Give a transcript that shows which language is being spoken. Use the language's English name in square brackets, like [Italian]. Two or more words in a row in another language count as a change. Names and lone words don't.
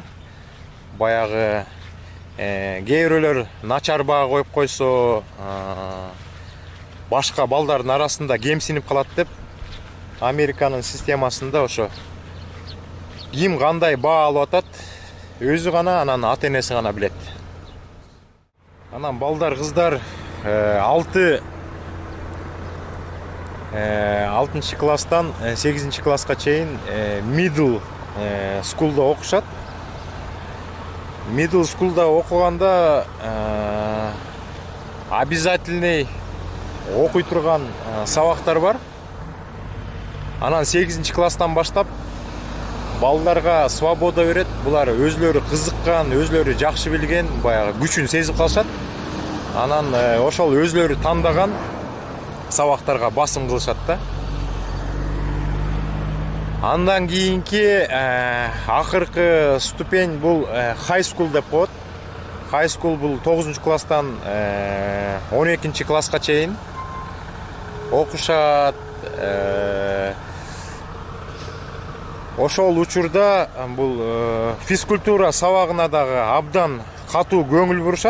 [Kyrgyz] Баягы кээ бирөөлөр начар баа коюп койсо, башка балдардын арасында кемсинип калат деп, Американын системасында ошо ким кандай баа алып атат, өзү гана, анан ата-энеси гана билет. Анан балдар, кыздар 6-класстан 8-класска чейин [English] middle school'da [Kyrgyz] окушат. [English] Middle school'da [Kyrgyz] окуганда обязательный окуй турган сабактар бар. Анан 8-класстан баштап балдарга свобода берет. Булар өзлөрү кызыккан, өзлөрү жакшы билген, баягы күчүн сезип калышат. Анан ошол өзлөрү тандаган сабактарга басым кылышат да. Андан кийинки акыркы ступень бул [English] high school [Kyrgyz] деп коет. [English] High school [Kyrgyz] бул 9-класстан 12-класска чейин окушат. Ошол учурда бул физкультура сабагына дагы абдан катуу көңүл бурушат.